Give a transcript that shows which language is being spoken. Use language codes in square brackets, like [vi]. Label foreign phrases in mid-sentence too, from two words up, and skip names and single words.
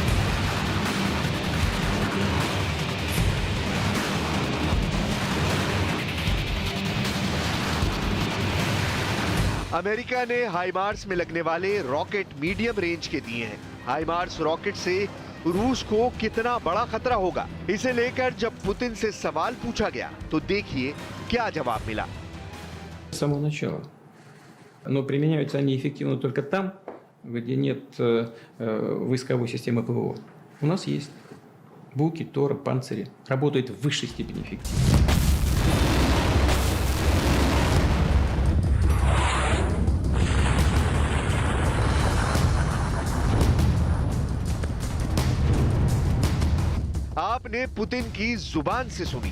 [hi] अमेरिका ने हाइमार्स में लगने वाले रॉकेट [en] medium range [hi] के दिए हैं। हाइमार्स रॉकेट से रूस को कितना बड़ा खतरा होगा, इसे लेकर जब पुतिन से सवाल पूछा गया तो देखिए क्या जवाब मिला। [ru] С самого начала. Но применяются они эффективно только там, где нет войсковой системы ПВО. У нас есть Буки, Торы, Панцири. Работают в высшей степени эффективно. [hi] आपने पुतिन की जुबान से सुनी।